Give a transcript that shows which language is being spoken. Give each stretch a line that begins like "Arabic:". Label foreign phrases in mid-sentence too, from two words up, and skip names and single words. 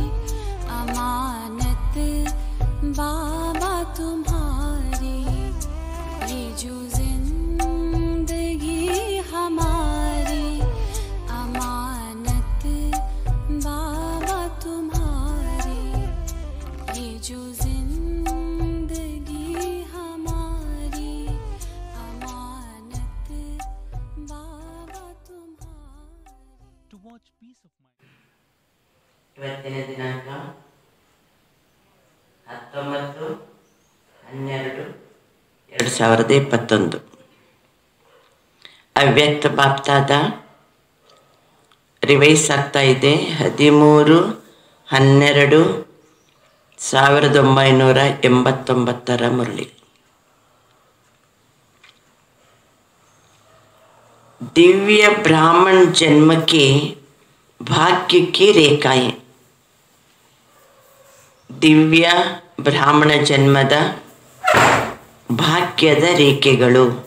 Hindi: अमानत बाबा तुम्हारी, ये जो जिंदगी हमारी अमानत बाबा तुम्हारी, ये जो जिंदगी हमारी अमानत बाबा तुम्हारी।
English: Towards peace of mind.
Kannada: ಇವತ್ತಿನ ದಿನಾಂಕ 19/12/2021 ಅವ್ಯಕ್ತ ಬಾಪ್ತಾದ ರಿವೈಸ್ ಆಗ್ತಾ ಇದೆ 13/12/1989 ಮುರಳಿ।
Hindi: दिव्य ब्राह्मण जन्म के भाग्य की रेखाएं, दिव्य ब्राह्मण जन्मದ
Kannada: ಭಾಗ್ಯದ ರೇಖೆಗಳು।